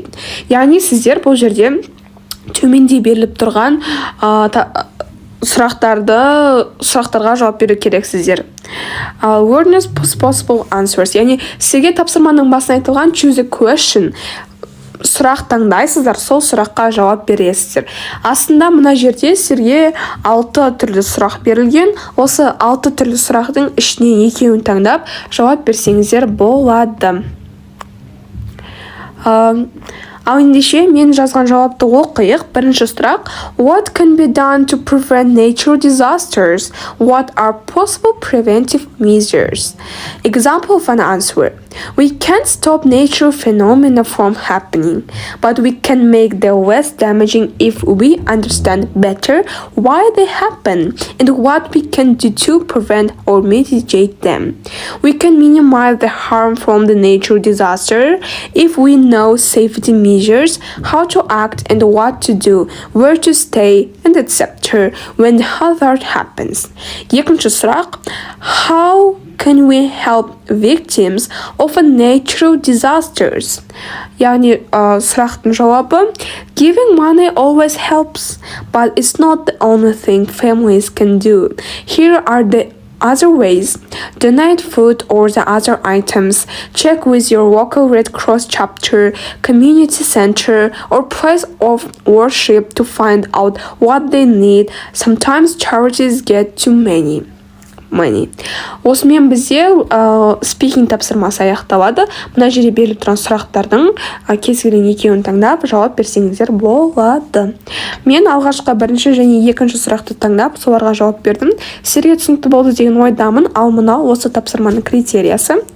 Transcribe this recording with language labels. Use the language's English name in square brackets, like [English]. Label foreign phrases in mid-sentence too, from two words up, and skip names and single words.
[Kazakh] Яғни сіздер бұл жерде төменде беріліп тұрған сұрақтарға жауап беру керексіздер. [English] Learners possible answers. [Kazakh] Яғни сізге тапсырманың басына айтылған [English] choose a question. [Kazakh] Сұрақ таңдайсыздар, сол сұраққа жауап бересіздер. Астында мына жерде сізге 6 түрлі сұрақ берілген. Осы 6 түрлі сұрақтың ішінен екеуін таңдап жауап берсеңіздер болады. Ал ендеше мен жазған жауапты оқиық. Бірінші сұрақ. [English] What can be done to prevent natural disasters? What are possible preventive measures? Example of an answer. We can't stop natural phenomena from happening, but we can make them less damaging if we understand better why they happen and what we can do to prevent or mitigate them. We can minimize the harm from the natural disaster if we know safety measures, how to act and what to do, where to stay, and etc. when the hazard happens. [Kazakh] Екінші сұрақ. [English] How can we help victims of natural disasters? [Kazakh] Яғни сұрақтың жауабы. [English] Giving money always helps, but it's not the only thing families can do. Here are the other ways. Donate food or the other items. Check with your local Red Cross chapter, community center, or place of worship to find out what they need. Sometimes charities get too many. [Kazakh] Осымен бізде speaking тапсырмасы аяқталады. Мына жерде беріліп тұрған сұрақтардың кез келген екеуін таңдап жауап берсеңіздер болады. Мен алғашқы бірінші және екінші сұрақты таңдап соларға жауап бердім. Сіздерге түсінікті болды деген ойдамын. Ал мынау осы тапсырманың критериясы.